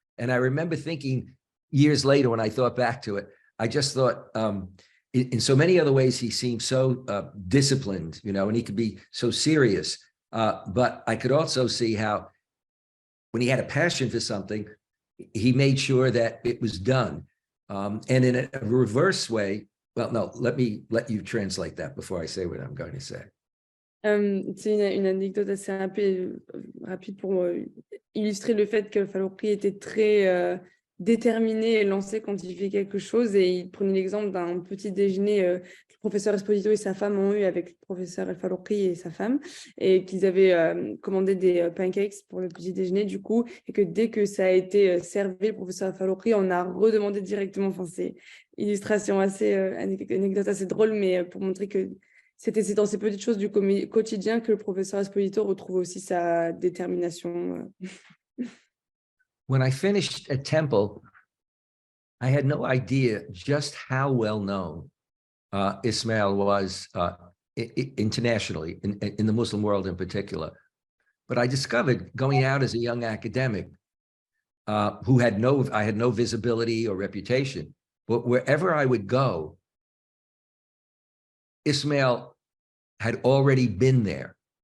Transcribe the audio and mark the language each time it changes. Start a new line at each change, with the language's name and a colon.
English: And I remember thinking years later when I thought back to it, I just thought in so many other ways, he seemed so disciplined, and he could be so serious. But I could also see how when he had a passion for something, he made sure that it was done. And in a reverse way, well, no, let you translate that before I say what I'm going to say.
French: C'est une anecdote assez rapide pour illustrer le fait que Faruqi était très déterminé et lancé quand il fait quelque chose, et il prenait l'exemple d'un petit déjeuner que le professeur Esposito et sa femme ont eu avec le professeur Al-Faruqi et sa femme, et qu'ils avaient commandé des pancakes pour le petit déjeuner du coup, et que dès que ça a été servi, le professeur Al-Faruqi en a redemandé directement. Enfin, c'est une illustration assez, anecdote assez drôle, mais pour montrer que c'est dans ces petites choses du quotidien que le professeur Esposito retrouve aussi sa détermination.
English: When I finished at Temple, I had no idea just how well known Ismail was internationally, in the Muslim world in particular. But I discovered going out as a young academic who I had no visibility or reputation, but wherever I would go, Ismail had already been there.